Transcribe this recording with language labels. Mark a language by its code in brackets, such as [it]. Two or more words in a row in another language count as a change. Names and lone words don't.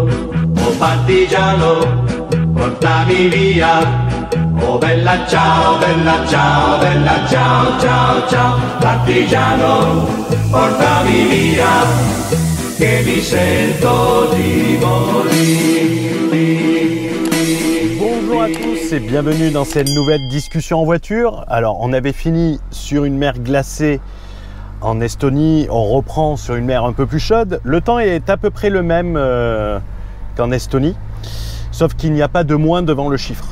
[it] Oh partigiano, portami via, oh bella ciao, bella ciao, bella ciao, ciao, ciao. Partigiano, portami via, che mi sento di morire. [fr] Bonjour à tous et bienvenue dans cette nouvelle discussion en voiture. Alors on avait fini sur une mer glacée en Estonie, on reprend sur une mer un peu plus chaude. Le temps est à peu près le même qu'en Estonie, sauf qu'il n'y a pas de moins devant le chiffre.